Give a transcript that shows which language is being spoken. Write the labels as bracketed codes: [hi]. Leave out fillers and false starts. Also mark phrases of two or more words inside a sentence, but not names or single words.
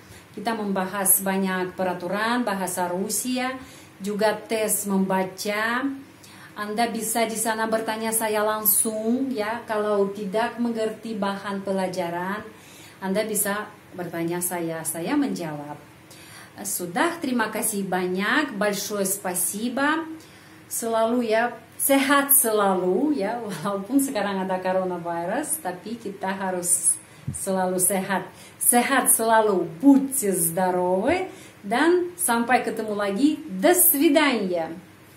[id] Kita membahas banyak peraturan bahasa Rusia, juga tes membaca. Anda bisa di sana bertanya saya langsung, ya. Kalau tidak mengerti bahan pelajaran, Anda bisa bertanya saya menjawab. Sudah, terima kasih banyak, [ru] большое спасибо. [id] Selalu ya, sehat selalu ya, walaupun sekarang ada coronavirus, tapi kita harus selalu sehat. Sehat selalu, [ru] будьте здоровы, [id] dan sampai ketemu lagi. [ru] До свидания.